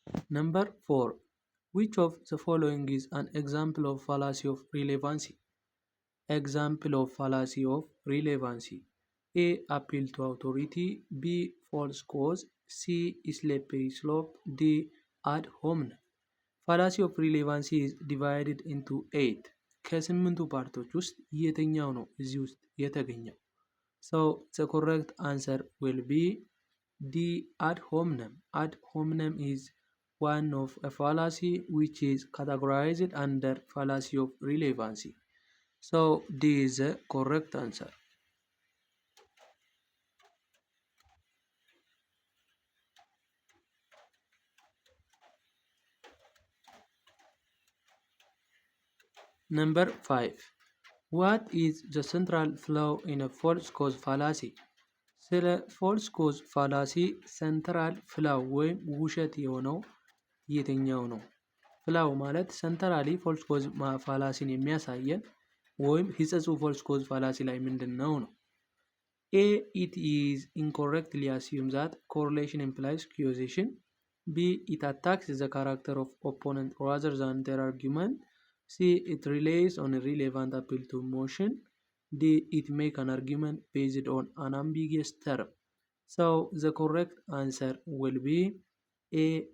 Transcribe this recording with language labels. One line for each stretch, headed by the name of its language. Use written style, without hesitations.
English: Number 4, which of the following is an example of fallacy of relevancy? Example of fallacy of relevancy. A, appeal to authority. B, false cause. C, slippery slope. D, ad hominem. fallacy of relevancy is divided into 8.
Amharic: ከስምንቱ ፓርቶች ውስጥ የትኛው ነው እዚህ ውስጥ የተገኘው?
English: So the correct answer will be D, ad hominem. Ad hominem is one of a fallacy which is categorized under fallacy of relevancy. So this is the correct answer. Number 5. What is the central flaw in a false cause fallacy?
Amharic: ስለ ፎልስ ኮዝ ፋላሲ ሰንትራል ፍላው ወይም ውሸት የሆነው የትኛው ነው? ፍላው ማለት ሰንትራሊ ፎልስ ኮዝ ፋላሲን የሚያሳየን ወይም ሂጸጹ ፎልስ ኮዝ ፋላሲ ላይ ምንድን ነው ነው? A.
English: It is incorrectly assumed that correlation implies causation. B. It attacks the character of opponent rather than their argument. C. It relies on a relevant appeal to emotion. D. It make an argument based on an ambiguous term. So the correct answer will be A.